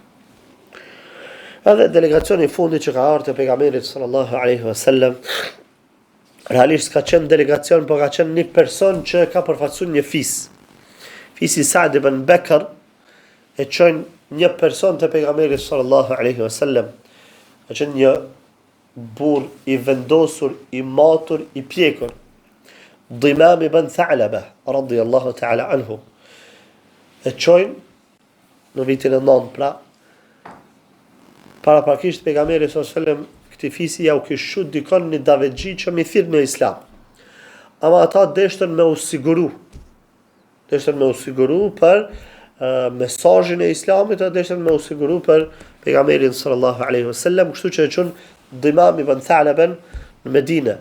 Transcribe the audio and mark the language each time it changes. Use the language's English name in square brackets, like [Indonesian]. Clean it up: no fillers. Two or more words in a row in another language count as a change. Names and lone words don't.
[Albanian] Edhe delegacioni i fundit që ka ardhur te pejgamberi [Arabic] صلى الله عليه وسلم, [Albanian] realisht ka qenë delegacion, por ka qenë një person që ka përfaqësuar një fis. Fisi Sa'd ibn Bekr e çon një person te pejgamberi [Arabic] صلى الله عليه وسلم. [Albanian] Ka qenë një burr i vendosur, i matur, i pjekur. Dimam ibn Tha'laba [Arabic] رضي الله تعالى عنه. [Albanian] E çojnë në vitin e 9, pra paraprakisht pejgamberi [Arabic] صلى الله عليه وسلم [Albanian] këtij fisi ja u kishu dikon një davetxhi që mi thirr në islam. Ama ata deshtën me u siguru. Deshtën me u siguru për mesazhin e islamit, ata deshtën me u siguru për pejgamberin [Arabic] صلى الله عليه وسلم, [Albanian] kështu që e çon Dimam ibn Tha'laba në Medinë.